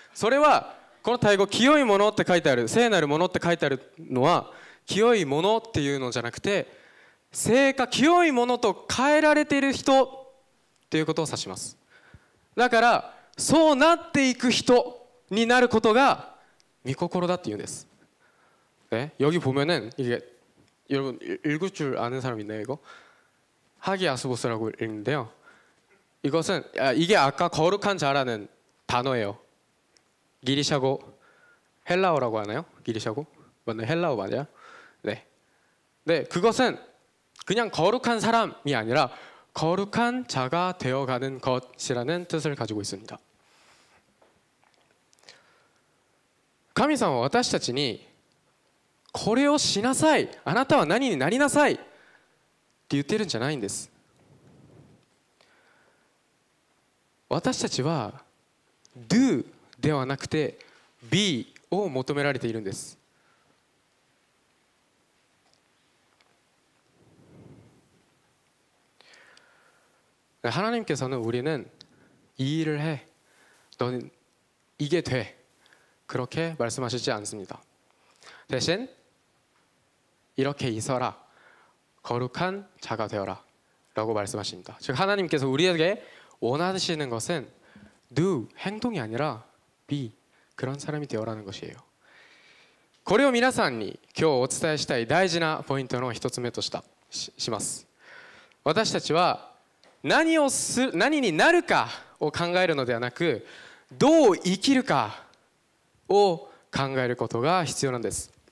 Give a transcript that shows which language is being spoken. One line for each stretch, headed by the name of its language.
Japanese: それはこのタイ語清いものって書いてある、聖なるものって書いてあるのは清いものっていうのじゃなくて、清いものと変えられている人ということを指します。だからそうなっていく人になることが御心だっていうんです。
Korean: 네, 여기 보면은 이게 여러분 읽을 줄 아는 사람 있나요 이거? 하기아스보스라고 읽는데요. 이것은 이게 아까 거룩한 자라는 단어예요. 기리샤고 헬라어라고 하나요? 기리샤고 맞나요? 헬라어 맞아요? 네. 네, 그것은 그냥 거룩한 사람이 아니라 거룩한 자가 되어가는 것이라는 뜻을 가지고 있습니다.
Japanese: 神様は私たちにこれをしなさい、あなたは何になりなさいって言ってるんじゃないんです。私たちは do ではなくて be を求められているんです。
Korean: 하나님께서는 우리는 이 일을 해, 너는 이게 돼, 그렇게 말씀하시지 않습니다. 대신 이렇게 있어라, 거룩한 자가 되어라 라고 말씀하십니다. 즉 하나님께서 우리에게 원하시는 것은 do, 행동이 아니라 be, 그런 사람이 되어라는 것이에요.
Japanese: これを皆さんに今日お伝えしたい大事なポイントの一つ目とします。私たちは何になるかを考えるのではなく、どう生きるかを考えることが必要なんです。